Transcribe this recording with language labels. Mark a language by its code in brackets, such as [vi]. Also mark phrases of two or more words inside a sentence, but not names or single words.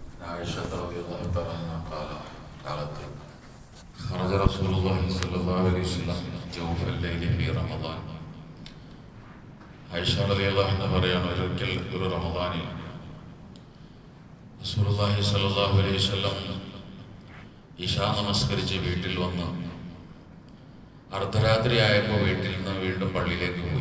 [ar] عائشة رضي الله تعالى عنها قالت خرج رسول الله صلى الله عليه وسلم جوف الليل في رمضان. [ml] ആയിഷ [ar] رضي الله عنها [ml] പറയാണ്, ഒരിക്കൽ ഒരു റമദാനിൽ [ar] رسول الله صلى الله عليه وسلم [ml] ഇശാ നമസ്കരിച്ച് വീട്ടിൽ വന്ന് അർദ്ധരാത്രി ആയപ്പോൾ വീട്ടിൽ നിന്ന് വീണ്ടും പള്ളിയിലേക്ക് പോയി.